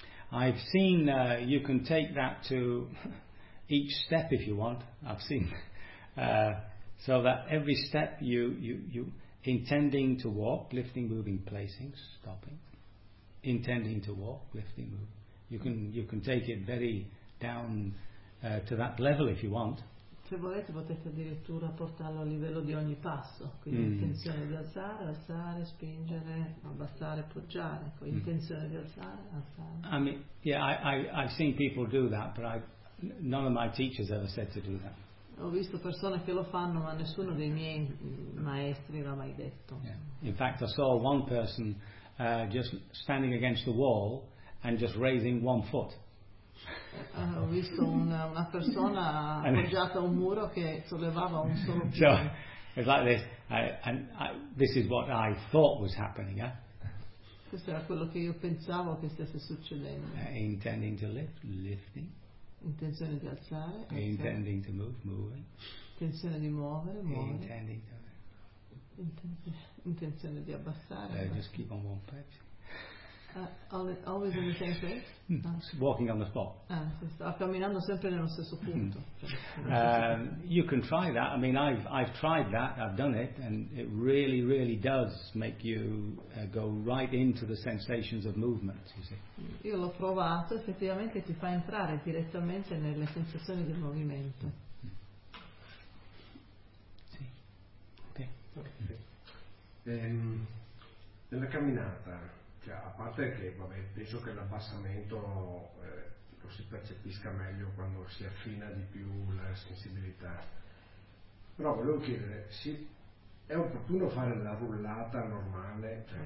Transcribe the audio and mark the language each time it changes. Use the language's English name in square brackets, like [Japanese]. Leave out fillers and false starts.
[English] I've seen, you can take that to each step if you want. I've seen. So that every step you intending to walk, lifting, moving, placing, stopping. Intending to walk, lifting, moving. You can take it very down to that level if you want. [Italian] Se volete potete addirittura portarlo a livello di ogni passo, quindi intenzione di alzare, alzare, spingere, abbassare, poggiare, poi intenzione di alzare, alzare. [English] I mean, yeah, I've seen people do that, but none of my teachers ever said to do that. [Italian] Ho visto persone che lo fanno, ma nessuno dei miei maestri l'ha mai detto. [English] Yeah. In fact, I saw one person just standing against the wall and just raising one foot. [Italian] Ho visto una persona appoggiata a un muro che sollevava un solo piede. [English] So, It's like this, this is what I thought was happening, yeah? [Italian] Questo era quello che io pensavo che stesse succedendo. [English] Intending to lift, lifting. [Italian] Intenzione di alzare. [English] Intending to move, moving. [Italian] Intenzione di muovere, muovere. [English] Intending to. [Italian] Intenzione di abbassare. [English] Just keep on one pace. Always in the same place. Walking on the spot. [Italian] Camminando sempre nello stesso punto. [English] You can try that. I mean, I've tried that. I've done it, and it really, really does make you go right into the sensations of movement. You see. [Italian] Io l'ho provato. Effettivamente, ti fa entrare direttamente nelle sensazioni del movimento. Sì. [English] Okay. [Italian] Nella camminata. Cioè, a parte che vabbè, penso che l'abbassamento lo si percepisca meglio quando si affina di più la sensibilità, però volevo chiedere, sì, è opportuno fare la rullata normale, cioè,